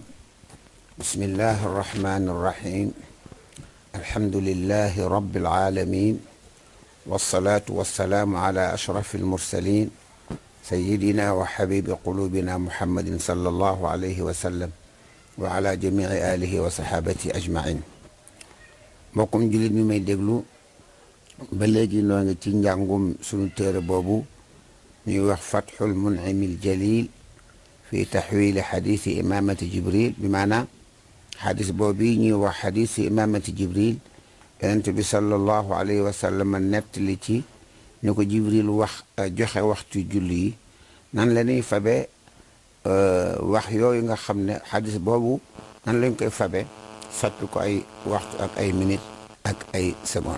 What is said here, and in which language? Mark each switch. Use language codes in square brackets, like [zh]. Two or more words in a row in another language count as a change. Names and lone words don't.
[ar] بسم الله الرحمن الرحيم. الحمد لله رب العالمين، والصلاة والسلام على أشرف المرسلين سيدنا وحبيب قلوبنا محمد صلى الله عليه وسلم وعلى جميع آله وصحابته أجمعين. [wo] mbokkum jullit mi may déglu ba léegi noo ngi ci njàngum sunu téere boobu ñuy wax Fathul Mun'imil Jalil fi taxwili xadiisi imaamati Jibril, bi maanaam xadis boobu ñuy wax xadiisi imaamati Jibril yonent bi [ar] صلى الله عليه وسلم [wo] nettali ci ni ko Jibril wax joxe waxtu julli yi nan la ñuy fabe wax yooyu nga xam ne xadis boobu nan lañ koy fabe soppi ko ay waxtu ak ay minute ak ay seconde.